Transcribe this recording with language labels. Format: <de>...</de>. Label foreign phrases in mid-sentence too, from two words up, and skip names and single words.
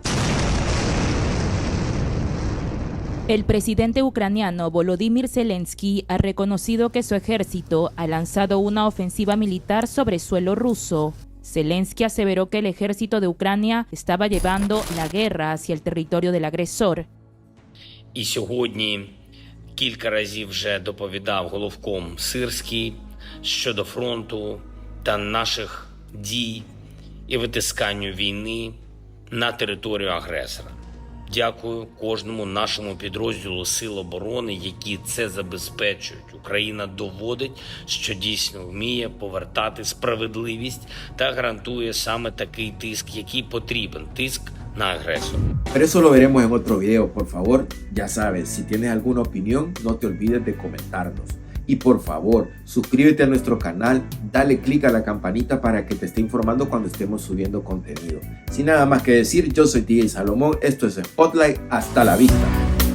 <es>El presidente ucraniano Volodymyr Zelensky ha reconocido que su ejército ha lanzado una ofensiva militar sobre suelo ruso. Zelensky aseveró que el ejército de Ucrania estaba llevando la guerra hacia el territorio del agresor.</es> <uk>І сьогодні кілька разів вже доповідав головком Сирський щодо фронту та наших дій і витисканню війни на територію агресора. Дякую кожному нашому підрозділу Сил оборони, які це забезпечують. Україна доводить, що дійсно вміє повертати справедливість та гарантує саме такий тиск, який потрібен, тиск на агресора.</uk> <es>Pero eso lo veremos en otro video, por favor. Ya sabes, si tienes alguna opinión, no te olvides de comentarnos. Y por favor, suscríbete a nuestro canal, dale click a la campanita para que te esté informando cuando estemos subiendo contenido. Sin nada más que decir, yo soy DJ Salomón, esto es Spotlight, hasta la vista.</es>